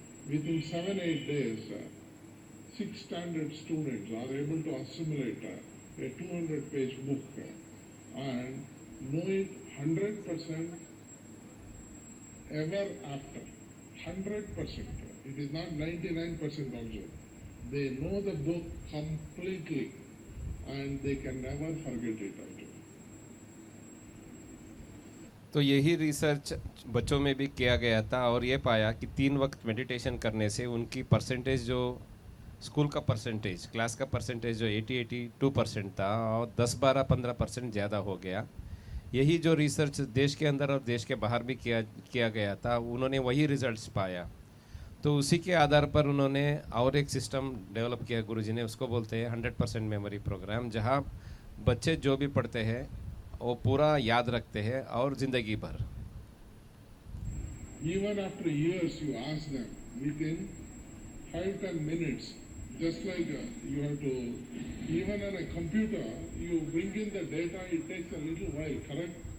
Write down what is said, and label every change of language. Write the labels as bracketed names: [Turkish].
[English] Within 7-8 days, 6 standard students are able to assimilate a 200-page book and know it 100% ever after. 100%. It is not 99% also. They know the book completely and they can never forget it also. [Hindi] तो यही research बच्चों में भी किया गया था और ये पाया कि 3 वक्त मेडिटेशन करने से उनकी परसेंटेज जो स्कूल का परसेंटेज, क्लास का परसेंटेज जो 80-82% था और 10-12-15% ज़्यादा हो गया। यही जो रिसर्च देश के अंदर और देश के बाहर भी किया गया था, उन्होंने वही रिजल्ट्स पाया। तो उसी के आधार पर उन्होंने और एक सिस्टम डेवलप किया गुरुजी ने, उसको बोलते हैं 100% मेमोरी प्रोग्राम, जहाँ बच्चे जो भी पढ़ते हैं वो पूरा याद रखते हैं और ज़िंदगी भर। [English] Even after years, you ask them, within 5-10 minutes, just like you have to, even on a computer, you bring in the data, it takes a little while, correct?